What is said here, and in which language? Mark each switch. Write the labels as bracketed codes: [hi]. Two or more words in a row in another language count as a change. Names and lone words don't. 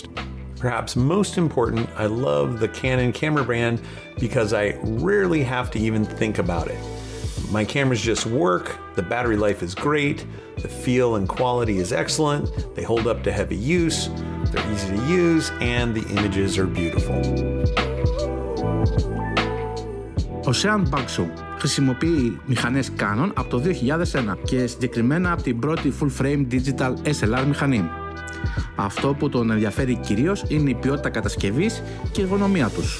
[en] Perhaps most important, I love the Canon camera brand because I rarely have to even think about it. My cameras just work, the battery life is great, the feel and quality is excellent, they hold up to heavy use, they're easy to use, and the images are beautiful. [el] Ο Sean Bagshaw χρησιμοποιεί μηχανές Canon από το 2001 και συγκεκριμένα από την πρώτη [en] full frame digital SLR [el] μηχανή. Αυτό που τον ενδιαφέρει κυρίως είναι η ποιότητα κατασκευής και η εργονομία τους.